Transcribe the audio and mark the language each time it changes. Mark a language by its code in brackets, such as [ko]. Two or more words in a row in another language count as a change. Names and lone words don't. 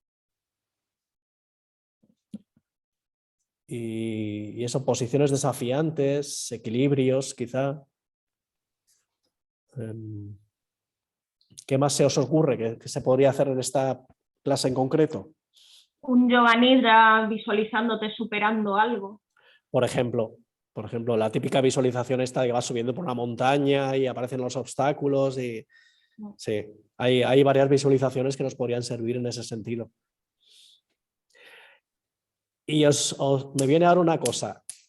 [es] Y eso, posiciones desafiantes, equilibrios, quizá. ¿Qué más se os ocurre que se podría hacer en esta clase en concreto? Un yoga nidra visualizándote superando algo. Por ejemplo, la típica visualización esta de que vas subiendo por una montaña y aparecen los obstáculos. Y sí, hay varias visualizaciones que nos podrían servir en ese sentido. Y me viene ahora una cosa.